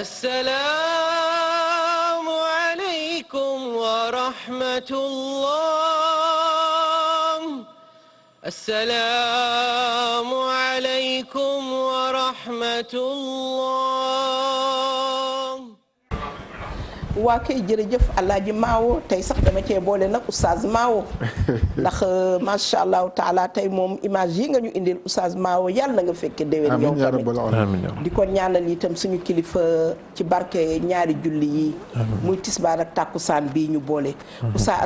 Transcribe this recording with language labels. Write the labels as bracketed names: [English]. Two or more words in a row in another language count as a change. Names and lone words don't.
[Arabic] السلام عليكم ورحمة الله السلام عليكم ورحمة الله [Wolof] waa kay jërëjëf Alaaji Maawo tey sax dama cee boole nag Oustaz Maawo ndax [Arabic] ما شاء الله تعالى [Wolof] tey moom image yi nga ñu indil Oustaz Maawo yàlla na nga fekke déwén yow tamit di ko ñaanal itam suñu kilifa ci barke ñaari julli yi muy tisbaar ak tàkkusaan bii ñu boole Oustaz